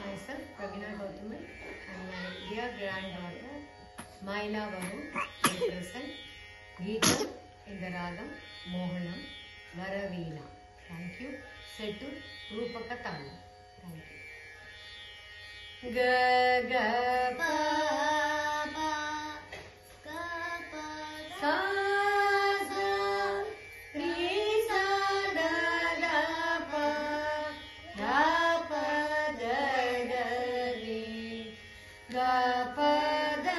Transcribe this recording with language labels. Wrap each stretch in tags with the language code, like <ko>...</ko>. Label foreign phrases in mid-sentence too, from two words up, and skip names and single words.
<en>myself, Pravina Gautami, and my dear granddaughter, Maila Babu, will present Geeta in the Ragam Mohanam Varavina. Thank you. Set to Rupaka Tamil. Thank you. Ga ga pa pa ga pa sa sa ri sa da da pa da pa da da ri ga pa da</en>